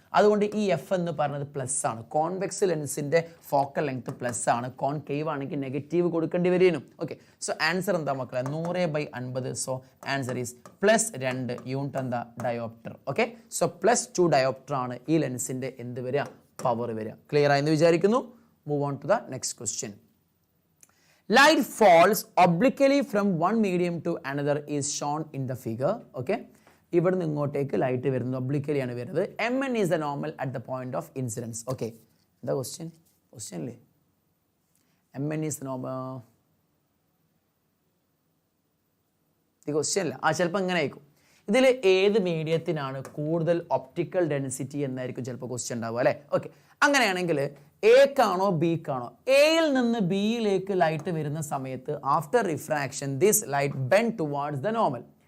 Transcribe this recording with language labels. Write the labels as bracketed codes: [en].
[ml] അതുകൊണ്ട് ഈ എഫ് എന്ന് പറയുന്നത് പ്ലസ് ആണ്. കോൺവെക്സ് ലെൻസിന്റെ ഫോക്കൽ ലെങ്ത് പ്ലസ് ആണ്. കോൺകേവ് ആണെങ്കിൽ നെഗറ്റീവ് കൊടുക്കേണ്ടി വരും. ഓക്കെ, സോ ആൻസർ എന്താ മക്കളെ? 100/50. [en] so answer is +2 unit [ml] എന്താ? ഡയോപ്റ്റർ. ഓക്കെ, സോ +2 ഡയോപ്റ്റർ ആണ് ഈ ലെൻസിന്റെ എന്ത് വരിക? [en] Power വരിക. [ml] ക്ലിയർ ആയെന്ന് വിചാരിക്കുന്നു. [en] Move on to the next question. Light falls obliquely from one medium to another is shown in the figure. [ml] Okay, ഇവിടെ നിന്ന് ഇങ്ങോട്ടേക്ക് ലൈറ്റ് വരുന്നത് ഒബ്ലിക്കലി ആണ് വരുന്നത്. [en] mn is the normal at the point of incidence. Okay, [ml] എന്താ question അല്ലേ? [en] mn is the normal. [ml] ഈ question അല്ല. ചിലപ്പോൾ ഇങ്ങനെ ആയിരിക്കും. ഇതിൽ ഏത് മീഡിയത്തിനാണ് കൂടുതൽ ഒപ്റ്റിക്കൽ ഡെൻസിറ്റി എന്നായിരിക്കും ചിലപ്പോൾ ക്വസ്റ്റ്യൻ ഉണ്ടാവുക അല്ലേ. [en] okay, [ml] അങ്ങനെയാണെങ്കിൽ എക്കാണോ ബിക്കാണോ? എയിൽ നിന്ന് ബിയിലേക്ക് ലൈറ്റ് വരുന്ന സമയത്ത് [en] After refraction this light bend towards the normal.